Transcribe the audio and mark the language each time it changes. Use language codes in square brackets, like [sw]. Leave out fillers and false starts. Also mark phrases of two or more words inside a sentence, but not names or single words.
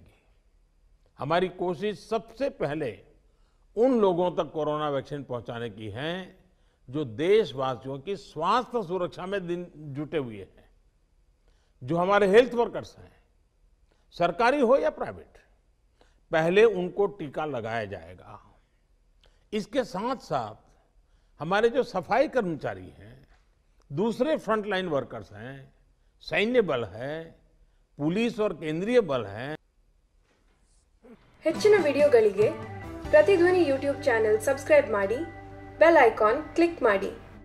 [hi] हमारी कोशिश सबसे पहले उन लोगों तक कोरोना वैक्सीन पहुंचाने की है जो देशवासियों की स्वास्थ्य सुरक्षा में जुटे हुए हैं, जो हमारे [en] health workers [hi] हैं, सरकारी हो या प्राइवेट, पहले उनको टीका लगाया जाएगा। इसके साथ साथ हमारे जो सफाई कर्मचारी हैं, दूसरे [en] frontline workers [hi] हैं, सैन्य बल है, पुलिस और केंद्रीय बल है। [kn] ಹೆಚ್ಚಿನ ವಿಡಿಯೋಗಳಿಗೆ ಪ್ರತಿಧ್ವನಿ [en] YouTube channel subscribe [kn] ಮಾಡಿ, [en] bell icon click [kn] ಮಾಡಿ।